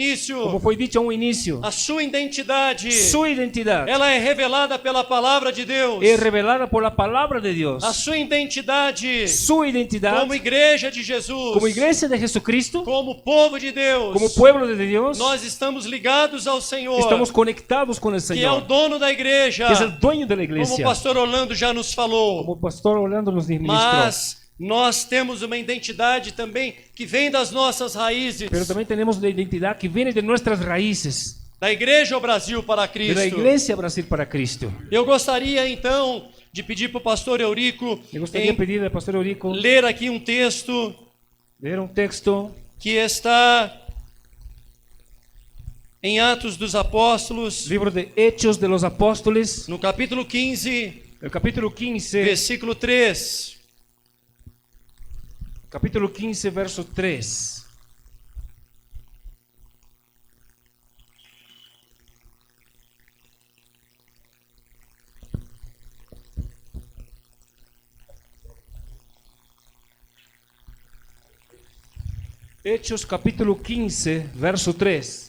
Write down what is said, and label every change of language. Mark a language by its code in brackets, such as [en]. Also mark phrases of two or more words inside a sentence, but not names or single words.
[pt] início, [es] fue dicho a un inicio. [pt] a sua identidade, [es] Su identidad [pt] ela é revelada pela palavra de Deus. [es] es revelada por la palabra de Dios. [pt] A sua identidade [es] Su identidad [pt] como igreja de Jesus, [es] como iglesia de Jesucristo, [pt] como povo de Deus, [es] como pueblo de Dios, [pt] nós estamos ligados ao Senhor, [es] estamos conectados con el [pt] que é o [es] Señor, [pt] dono da igreja, [es] que es el dueño de la [pt] como o [es] iglesia. [pt] pastor Orlando já nos falou. [es] Como el pastor Orlando nos ministró. [pt] Mas nós temos uma identidade também que vem das nossas raízes, [es] Pero también tenemos una identidad que viene de nuestras raíces, [pt] da igreja ao Brasil para [es] de Cristo. la iglesia Brasil para Cristo. [pt] Eu gostaria então de pedir para o pastor Eurico [es] Me gustaría pedir al pastor Eurico [pt] ler aqui um texto [es] leer un texto [pt] que está em Atos dos Apóstolos, [es] libro de Hechos de los Apóstoles, [pt] no capítulo 15, [es] el capítulo 15, [pt] versículo 3. [es] capítulo 15, verso 3. Hechos capítulo 15, verso 3.